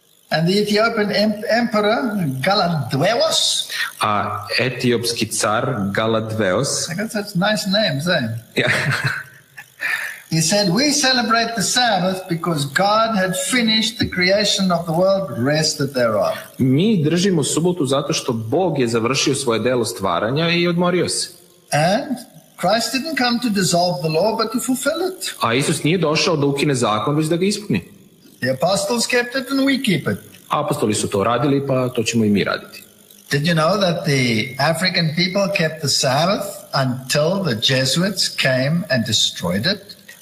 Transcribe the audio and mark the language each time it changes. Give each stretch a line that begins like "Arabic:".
English: And the Ethiopian emperor Galadweos.
Serbian: A etiopski car Galadweos.
English: I got such nice names, eh? Yeah. He said, we celebrate the Sabbath because God had finished the creation of the world, rested thereof.
Serbian: Mi držimo subotu zato što Bog je završio svoje delo stvaranja i odmorio se.
English: And Christ didn't come to dissolve the law, but to fulfill it.
Serbian: A Isus nije došao da ukine zakon, već da ga ispuni.
English: The apostles kept it and we keep it.
Serbian: Apostoli su to radili, pa to ćemo i mi raditi.
English: Did you know that the African people kept the Sabbath until the Jesuits came and destroyed it?